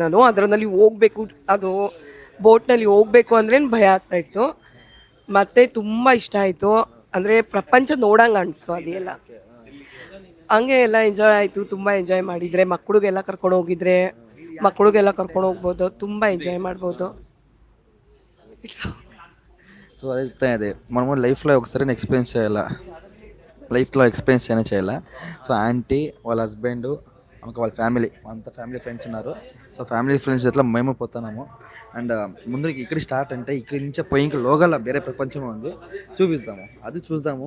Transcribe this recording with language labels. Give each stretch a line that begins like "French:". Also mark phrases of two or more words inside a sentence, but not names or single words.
Kannada: ನಾನು ಅದರಲ್ಲಿ ಹೋಗಬೇಕು, ಅದು ಬೋಟ್ನಲ್ಲಿ ಹೋಗಬೇಕು ಅಂದ್ರೆ ಭಯ ಆಗ್ತಾಯಿತ್ತು. ಮತ್ತು ತುಂಬ ಇಷ್ಟ ಆಯಿತು. ಅಂದರೆ ಪ್ರಪಂಚ ನೋಡಂಗೆ ಅನಿಸ್ತು ಅಲ್ಲಿ ಎಲ್ಲ. ಹಂಗೆ ಎಲ್ಲ ಎಂಜಾಯ್ ಆಯಿತು. ತುಂಬ ಎಂಜಾಯ್ ಮಾಡಿದರೆ ಮಕ್ಕಳಿಗೆಲ್ಲ ಕರ್ಕೊಂಡು ಹೋಗಿದ್ರೆ ಮಕ್ಕಳಿಗೆಲ್ಲ ಕರ್ಕೊಂಡು ಹೋಗ್ಬೋದು. ತುಂಬ ಎಂಜಾಯ್ ಮಾಡ್ಬೋದು.
Telugu: సో అదే చెప్తాను, అదే మనము లైఫ్లో ఒకసారి ఎక్స్పీరియన్స్ చేయాలి, లైఫ్లో ఎక్స్పీరియన్స్ చేయనే చేయాలి. సో ఆంటీ వాళ్ళ హస్బెండ్ ఇంకా వాళ్ళ ఫ్యామిలీ అంతా ఫ్యామిలీ ఫ్రెండ్స్ ఉన్నారు. సో ఫ్యామిలీ ఫ్రెండ్స్ ఇట్లా మేము పోతున్నాము. అండ్ ముందు ఇక్కడ స్టార్ట్ అంటే ఇక్కడి నుంచే పోయి ఇంకా లోగల వేరే ప్రపంచం ఉంది, చూపిస్తాము, అది చూద్దాము.